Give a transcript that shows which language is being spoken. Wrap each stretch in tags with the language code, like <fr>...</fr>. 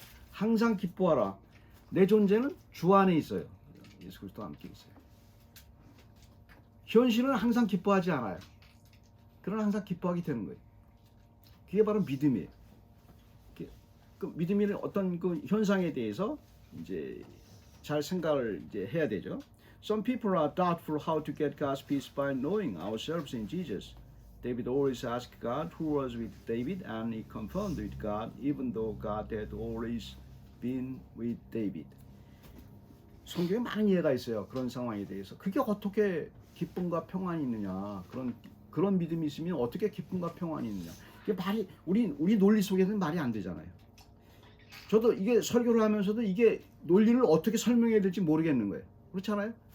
<ko>항상 기뻐하라. 내 존재는 주 안에 있어요. 예수 그리스도와 함께 있어요. 현실은 항상 기뻐하지 않아요. 그러나 항상 기뻐하게 되는 거예요. 그게 바로 믿음이에요. 그 믿음의 어떤 그 현상에 대해서 이제 잘 생각을 이제 해야 되죠.</ko> <en>Some people are doubtful how to get God's peace by knowing ourselves in Jesus. David always asked God who was with David, and he confirmed with God, even though God had always been with David.</en> <ko>성경에 많은 예가 있어요. 그런 상황에 대해서. 그게 어떻게 기쁨과 평안이 있느냐. 그런 믿음이 있으면 어떻게 기쁨과 평안이 있느냐. 이게 말이 우리 논리 속에서는 말이 안 되잖아요. 저도 이게 설교를 하면서도 이게 논리를 어떻게 설명해야 될지 모르겠는 거예요. 그렇잖아요.</ko>